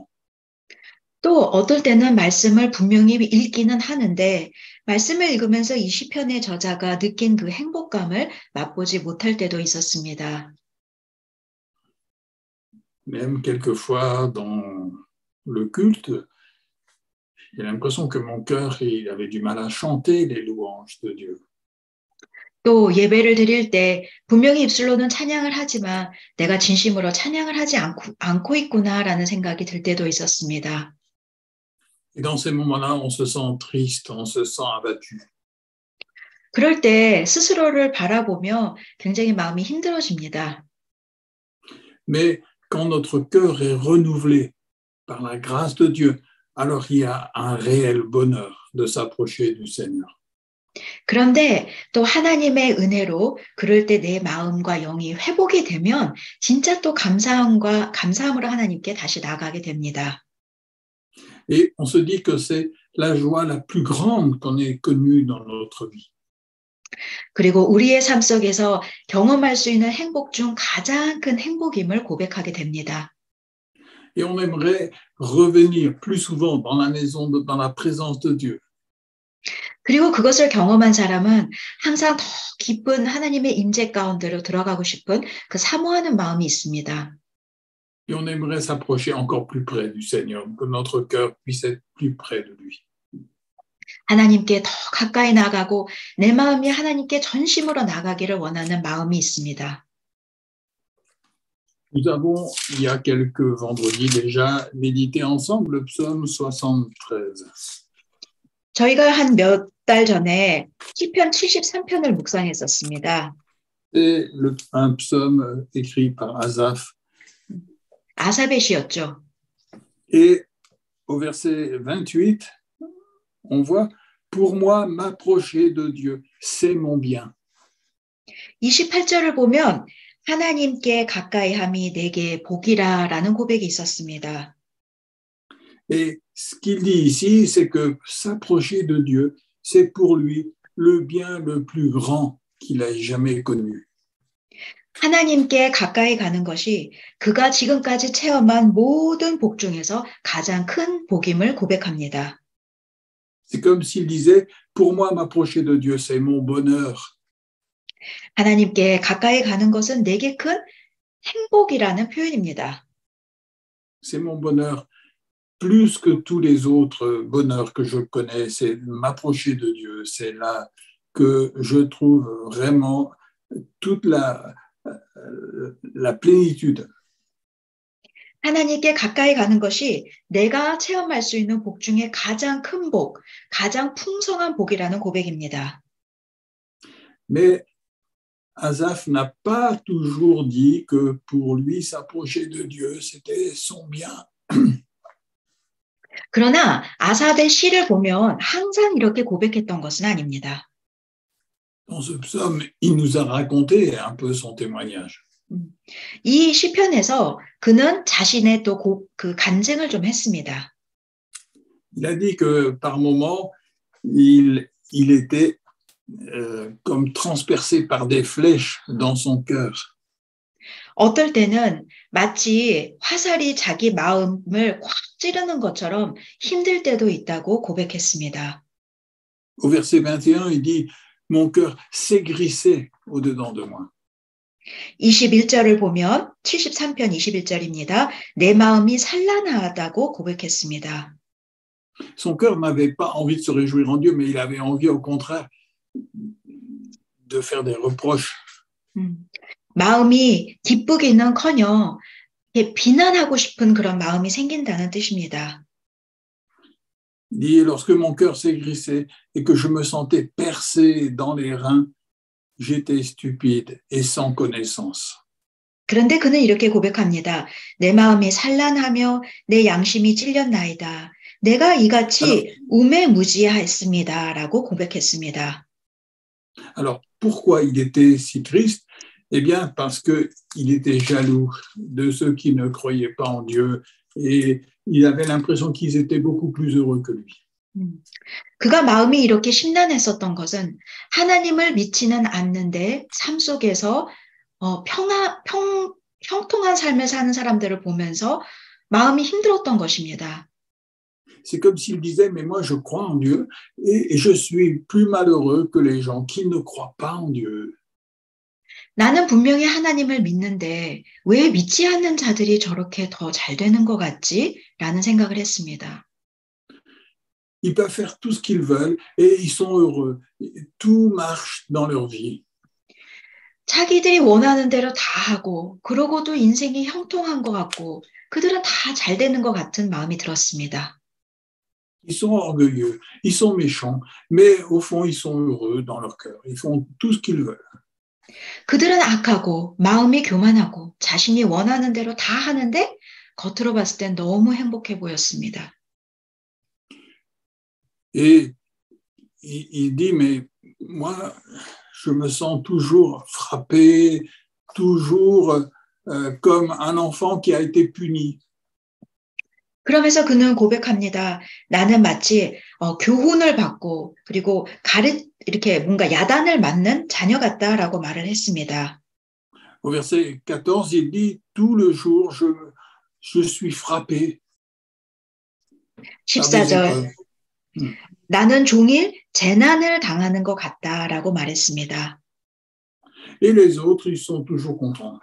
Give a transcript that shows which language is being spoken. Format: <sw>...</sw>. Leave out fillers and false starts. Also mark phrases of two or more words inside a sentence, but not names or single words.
<ko>또 어떨 때는 말씀을 분명히 읽기는 하는데 말씀을 읽으면서 이 시편의 저자가 느낀 그 행복감을 맛보지 못할 때도 있었습니다.</ko> <fr>Même quelquefois dans le culte, j'ai l'impression que mon cœur il avait du mal à chanter les louanges de Dieu.</fr> <ko>또 예배를 드릴 때 분명히 입술로는 찬양을 하지만 내가 진심으로 찬양을 하지 않고 있구나라는 생각이 들 때도 있었습니다.</ko> <fr>Et dans ces moments-là, on se sent triste, on se sent abattu.</fr> <ko>그럴 때 스스로를 바라보며 굉장히 마음이 힘들어집니다.</ko> <fr>Mais quand notre cœur est renouvelé par la grâce de Dieu, alors il y a un réel bonheur de s'approcher du Seigneur.</fr> <ko>그런데 또 하나님의 은혜로 그럴 때 내 마음과 영이 회복이 되면 진짜 또 감사함으로 하나님께 다시 나가게 됩니다.</ko> <fr>Et on se dit que c'est la joie la plus grande qu'on ait connue dans notre vie.</fr> <ko>그리고 우리의 삶 속에서 경험할 수 있는 행복 중 가장 큰 행복임을 고백하게 됩니다.</ko> <fr>Et on aimerait revenir plus souvent dans la maison, dans la présence de Dieu.</fr> <ko>그리고 그것을 경험한 사람은 항상 더 깊은 하나님의 임재 가운데로 들어가고 싶은 그 사모하는 마음이 있습니다.</ko> <fr>Et on aimerait s'approcher encore plus près du Seigneur, que notre cœur puisse être plus près de lui.</fr> <ko>하나님께 더 가까이 나가고 내 마음이 하나님께 전심으로 나가기를 원하는 마음이 있습니다.</ko> <fr>Nous avons, il y a quelques vendredis déjà, médité ensemble le psaume 73.</fr> <ko>저희가 한 몇 달 전에 시편 73편을 묵상했었습니다.</ko> <fr>C'est un psaume écrit par Asaph.</fr> <ko>아삽의 시였죠.</ko> <fr>Et au verset 28, on voit « Pour moi, m'approcher de Dieu, c'est mon bien. »</fr> <ko>28절을 보면 하나님께 가까이 함이 내게 복이라라는 고백이 있었습니다.</ko> <fr>Et ce qu'il dit ici, c'est que s'approcher de Dieu, c'est pour lui le bien le plus grand qu'il ait jamais connu.</fr> <ko>하나님께 가까이 가는 것이 그가 지금까지 체험한 모든 복 중에서 가장 큰 복임을 고백합니다.</ko> <fr>C'est comme s'il disait, pour moi, m'approcher de Dieu, c'est mon bonheur.</fr> <ko>하나님께 가까이 가는 것은 내게 큰 행복이라는 표현입니다.</ko> <fr>C'est mon bonheur. Plus que tous les autres bonheurs que je connais, c'est m'approcher de Dieu. C'est là que je trouve vraiment toute la plénitude.</fr> <ko>하나님께 가까이 가는 것이 내가 체험할 수 있는 복 중에 가장 큰 복, 가장 풍성한 복이라는 고백입니다.</ko> <fr>Mais Asaph n'a pas toujours dit que pour lui, s'approcher de Dieu, c'était son bien.</fr> <ko>그러나 아삽의 시를 보면 항상 이렇게 고백했던 것은 아닙니다.</ko> <fr>Dans ce psaume, il nous a raconté un peu son témoignage.</fr> <ko>이 시편에서 그는 자신의 또 그 간증을 좀 했습니다.</ko> <fr>Il a dit que par moments, il était comme transpercé par des flèches dans son cœur.</fr> <ko>어떨 때는 마치 화살이 자기 마음을 꽉 찌르는 것처럼 힘들 때도 있다고 고백했습니다.</ko> <fr>Au verset 21, il dit « Mon cœur s'aigrissait au-dedans de moi ».</fr> <ko>21절을 보면 73편 21절입니다. 내 마음이 산란하다고 고백했습니다.</ko> <fr>Son cœur n'avait pas envie de se réjouir en Dieu, mais il avait envie au contraire de faire des reproches.</fr> <ko>마음이 기쁘기는커녕 비난하고 싶은 그런 마음이 생긴다는 뜻입니다.</ko> <fr>Il dit, lorsque mon cœur s'aigrissait et que je me sentais percé dans les reins, j'étais stupide et sans connaissance.</fr> <ko>그런데 그는 이렇게 고백합니다. 내 마음이 산란하며 내 양심이 찔렸나이다. 내가 이같이 우매무지하였습니다. 라고 고백했습니다.</ko> <fr>Alors, pourquoi il était si triste? Eh bien, parce qu'il était jaloux de ceux qui ne croyaient pas en Dieu et il avait l'impression qu'ils étaient beaucoup plus heureux que lui.</fr> <ko>그가 마음이 이렇게 심란했었던 것은 하나님을 믿지는 않는데 삶 속에서 형통한 삶을 사는 사람들을 보면서 마음이 힘들었던 것입니다.</ko> <fr>C'est comme s'il disait, mais moi je crois en Dieu et je suis plus malheureux que les gens qui ne croient pas en Dieu.</fr> <ko>나는 분명히 하나님을 믿는데 왜 믿지 않는 자들이 저렇게 더 잘 되는 것 같지? 라는 생각을 했습니다.</ko> <fr>Ils peuvent faire tout ce qu'ils veulent et ils sont heureux. Tout marche dans leur vie.</fr> <ko>자기들이 원하는 대로 다 하고 그러고도 인생이 형통한 것 같고 그들은 다 잘 되는 것 같은 마음이 들었습니다.</ko> <fr>Ils sont orgueilleux, ils sont méchants, mais au fond, ils sont heureux dans leur cœur. Ils font tout ce qu'ils veulent.</fr> <ko>그들은 악하고 마음이 교만하고 자신이 원하는 대로 다 하는데 겉으로 봤을 땐 너무 행복해 보였습니다.</ko> <fr>Et il dit, mais moi, je me sens toujours frappé, toujours comme un enfant qui a été puni.</fr> <ko>그러면서 그는 고백합니다. 나는 마치 교훈을 받고 그리고 이렇게 뭔가 야단을 맞는 자녀 같다라고 말을 했습니다.</ko> <fr>Au verset 14, il dit, tout le jour, je suis frappé.</fr> <ko>14절, 나는 종일 재난을 당하는 것 같다라고 말했습니다.</ko> <fr>Et les autres, ils sont toujours contents.</fr>